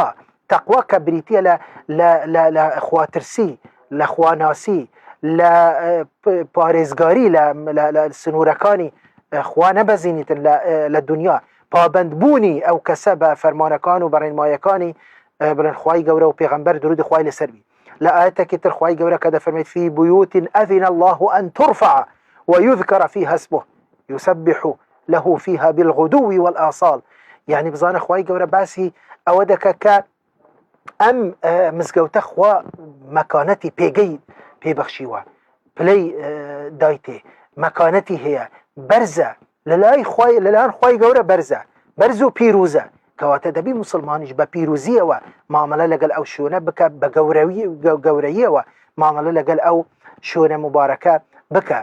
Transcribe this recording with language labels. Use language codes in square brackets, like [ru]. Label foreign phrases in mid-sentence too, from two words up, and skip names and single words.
[ckb] تەقوا کە بریتیە لە خواترسی، لە خواناسی، لە پارێزگاری لە سنوورەکانی خوا نەبەزینیتن لە دنیا، پابندبوونی ئەو کەسە بە فەرمانەکان و بەڕێنمایەکانی بڵێن خوای گەورە و پێغەمبەر درود خوای لەسەر بی. لە ئاەتێکی تر خوای گەورە کە دەفەرمێت [ar] فی بویوت ئەذن الله أن ترفع ويذكر فيها اسمه يسبح له فيها بالغدو والآصال. [ckb] يعني بزانە خوای گەورە باسی ئەوە دەکە کە ئەم مزگەوتە خوا مەکانەتی پێگەی پێبەخشیوە، پلەی دایتێ، مەکانەتی هەیە، بەرزە لەلایەن خوای گەورە، بەرز و پیرۆزە، کەواتە دەبی موسڵمانیش بە پیرۆزیەوە مامەلە لەگەڵ ئەو شوێنە بکە، بە گەورەییەوە مامەلە لەگەڵ ئەو شوێنە مبارەکە بکە.